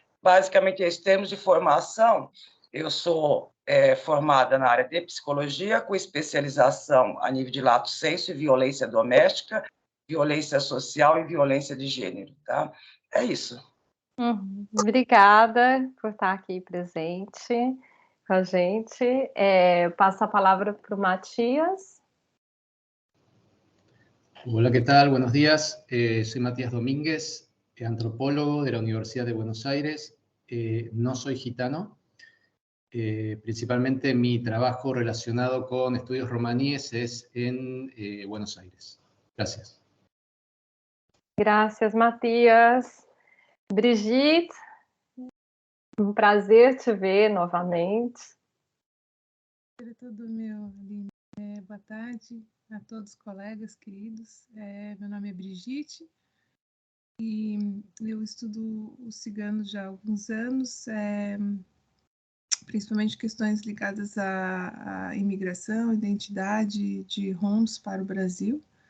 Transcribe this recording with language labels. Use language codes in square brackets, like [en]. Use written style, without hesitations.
[pt] Basicamente, em termos de formação, eu sou formada na área de psicologia, com especialização a nível de lato sensu e violência doméstica, violência social e violência de gênero, tá? É isso. Obrigada por estar aqui presente com a gente. Passo a palavra para o Matias. [es] Hola, ¿qué tal? Buenos días. Soy Matías Domínguez, antropólogo de la Universidad de Buenos Aires. No soy gitano. Principalmente mi trabajo relacionado con estudios romaníes es en Buenos Aires. Gracias. Gracias, Matias. [pt] Brigitte, um prazer te ver novamente. Tudo meu, Aline. Boa tarde a todos os colegas queridos. Meu nome é Brigitte e eu estudo o cigano já há alguns anos, principalmente questões ligadas à imigração, identidade de ROMs para o Brasil.